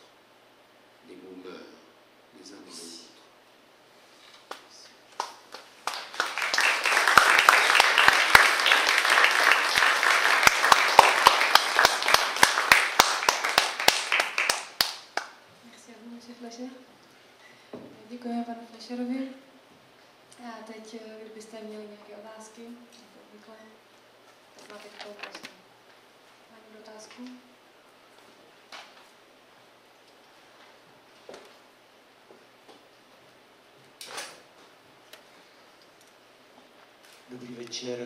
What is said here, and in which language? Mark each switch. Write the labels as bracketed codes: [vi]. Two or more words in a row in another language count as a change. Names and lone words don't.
[fr] Les mots meurent les uns dans les autres. Merci à vous, monsieur Fleischer. [cs] Děkujeme panu Fleischerovi. A teď, kdybyste měli nějaké otázky, jako obvykle, tak máte k tomu prostor. Má někdo otázku? Dobrý večer.